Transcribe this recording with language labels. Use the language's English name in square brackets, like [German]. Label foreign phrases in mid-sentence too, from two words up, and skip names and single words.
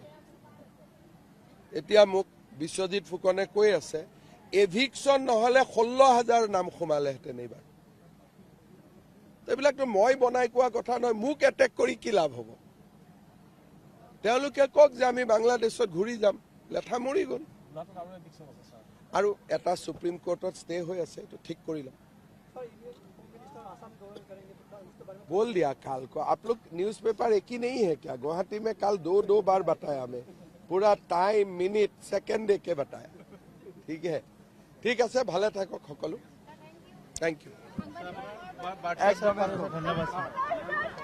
[Assamese] এতিয়া মোক বিশ্বজিৎ ফুকনে কৈ আছে এভিকশ্যন নহ'লে 16,000 নাম সোমালেহেঁতেন এইবাৰ। এইবিলাকতো মই বনাই কোৱা কথা নহয়। মোক এটেক কৰি কি লাভ হ'ব? তেওঁলোকে কওক যে আমি বাংলাদেশত ঘূৰি যাম, লেঠা মৰি গ'ল। আৰু এটা সুপ্ৰিম কোৰ্টত ষ্টে হৈ আছে, এইটো ঠিক কৰি ল'ম। [Hindi] बोल दिया काल को। आप लोग न्यूज़पेपर एक ही नहीं है क्या? गुवाहाटी में कल 2 बार बताया हमें, पूरा टाइम, मिनट, सेकेंड दे के बताया। ठीक है, ठीक है, [Assamese] ভালে থাকক সকলো। [English] Thank you.